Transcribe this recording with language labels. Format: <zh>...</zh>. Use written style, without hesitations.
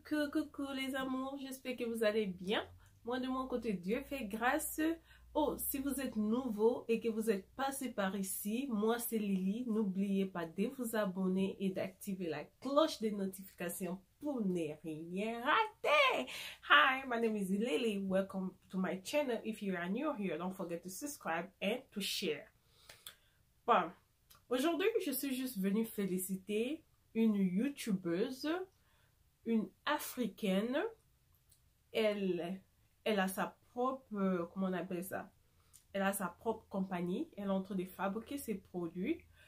<fr>Coucou les amours, j'espère que vous allez bien. Moi de mon côté, Dieu fait grâce. Oh, si vous êtes nouveau et que vous êtes passé par ici, moi c'est Lily. N'oubliez pas de vous abonner et d'activer la cloche des notifications pour ne rien rater.</fr> <en>Hi, my name is Lily. Welcome to my channel. If you are new here, don't forget to subscribe and to share.</en> <fr>Bon, aujourd'hui, je suis juste venue féliciter une YouTubeuse, une africaine. Elle a sa propre, comment on appelle ça? Elle a sa propre compagnie. Elle est en train de fabriquer ses produits.</fr>